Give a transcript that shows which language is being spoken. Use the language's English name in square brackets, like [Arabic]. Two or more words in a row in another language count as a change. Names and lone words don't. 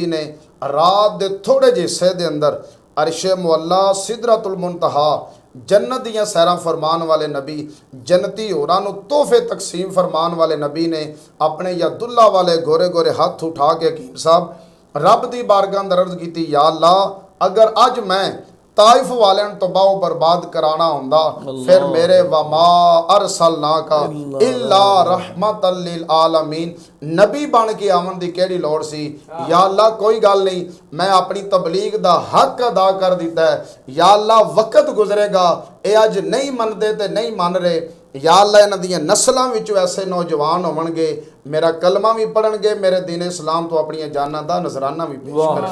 [Punjabi] نے رات دے تھوڑے جے حصے دے اندر عرشِ معلیٰ سدرۃ المنتہیٰ جنت دیاں سیراں فرمان والے نبی، جنتی حوراں نوں تحفے تقسیم فرمان والے نبی نے اپنے یداللہ والے گورے گورے ہتھ اٹھا کے حکیم صاحب رب دی بارگاہ اندر عرض کی، یا اللہ، اگر اج میں طائف والے تباہ برباد کرانا ہوندا فیر میرے [Arabic] وما أرسلناك إلا رحمة للعالمين [Punjabi] نبی بن کے آون دی کیہڑی لوڑ سی. یا اللہ، کوئی گل نہیں، میں اپنی تبلیغ دا حق ادا کر دتا ہے. یا اللہ، وقت گزرے گا یہ اج نہیں مندے تے نہیں من رہے. یا اللہ، انہاں دیاں نسلاں وچوں ایسے نوجوان ہوون گے میرا کلمہ وی پڑھن گے، میرے دین اسلام توں اپنی جاناں دا نذرانہ وی پیش کرن گے.